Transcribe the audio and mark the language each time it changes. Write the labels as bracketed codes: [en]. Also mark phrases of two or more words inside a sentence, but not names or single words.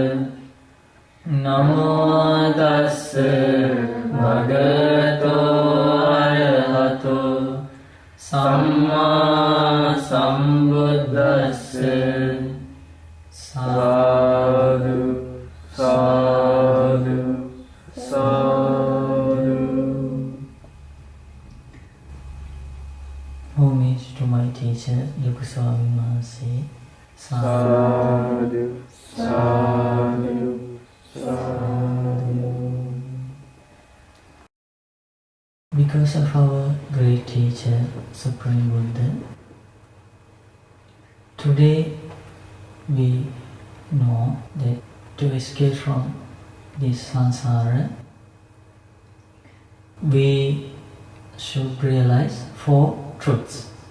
[pi] Namo tassa bhagavato arahato samma sambuddhassa. Sadhu, sadhu, sadhu. [en] Homage to my teacher, Yoga Swami Mahasi. [pi] Sadhu, sadhu, sadhu. [en] Because of our great teacher, Supreme Buddha, today we know that to escape from this samsara, we should realize 4 truths.